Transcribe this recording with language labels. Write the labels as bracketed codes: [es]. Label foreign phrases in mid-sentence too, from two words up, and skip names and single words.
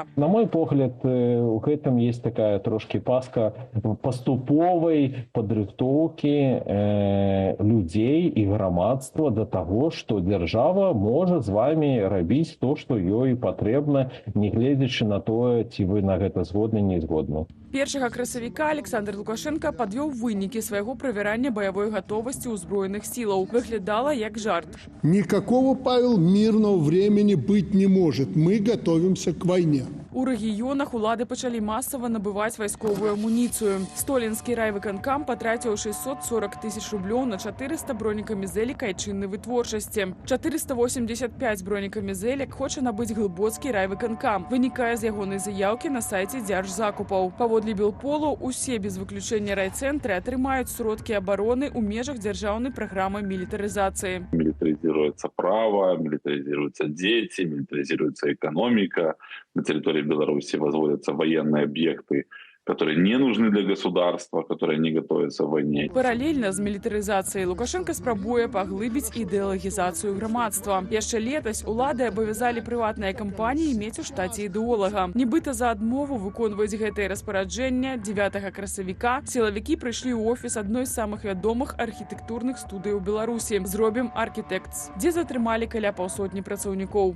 [be] На мой погляд, у гэтым есть такая трошки паска паступовай падрыхтоўкі людзей і грамадства да таго, што дзяржава можа з вами рабіць то, што ёй патрэбна, не гледзячы на тое, ці вы на гэта згодны, не згодны. 1 красавіка Александр Лукашенко падвёў вынікі свайго правярання баявой гатовасці ўзброеных сілаў. Выглядала як жарт. [ru] Никакого, Павел, мирного времени быть не может. Мы готовимся к войне. [be] У рэгіёнах улады пачалі масава набываць вайсковую амуніцыю. Столінскі райвыканкам патраціў 640 тысяч рублёў на 400 бронекамізэлек айчыннай вытворчасці. 485 бронекамізэлек хоча набыць глыбоцкі райвыканкам. Вынікае з ягонай заяўкі на сайце дзяржзакупаў. Паводле Белполу, усе без выключэння райцэнтры атрымаюць сродкі абароны ў межах дзяржаўнай праграмы мілітарызацыі. [ru] Милитаризируется право, милитаризируются дети, милитаризируется экономика. На территории Беларуси возводятся военные объекты, которые не нужны для государства, которые не готовятся к войне. [be] Паралельна з мілітарызацыяй Лукашенко спрабуе паглыбіць ідэалагізацыю грамадства. Яшчэ летась улады абавязалі прыватныя кампаніі мець у штаце ідэолага. Нібыта за адмову выконваюць гэтае распараджэнне 9 красавіка сілавікі прыйшлі ў офіс адной з самых вядомых архітэктурных студый у Беларусі «Зробім Архітэктс», дзе затрымалі каля паўсотні працаўнікоў.